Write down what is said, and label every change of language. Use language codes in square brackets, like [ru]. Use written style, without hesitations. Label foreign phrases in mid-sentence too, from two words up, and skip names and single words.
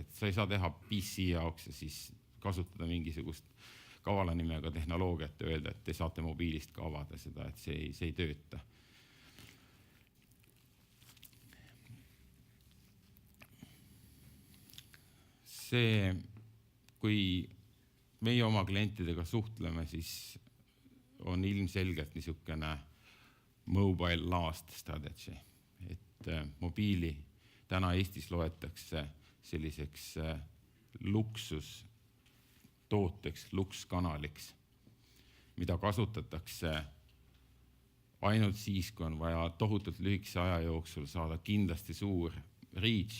[et] Et sa ei saa teha PC jaoks ja siis kasutada mingisugust kavala nimega tehnoloogiat ja öelda, et te saate mobiilist ka avada seda, et see ei tööta. See, kui meie oma klientidega suhtleme, siis on ilmselgelt niisugune [en] mobile last strategy, [et] et mobiili täna Eestis loetakse selliseks luksustooteks, lukskanaliks, mida kasutatakse ainult siis, kui on vaja tohutult lühikese aja jooksul saada kindlasti suur reach.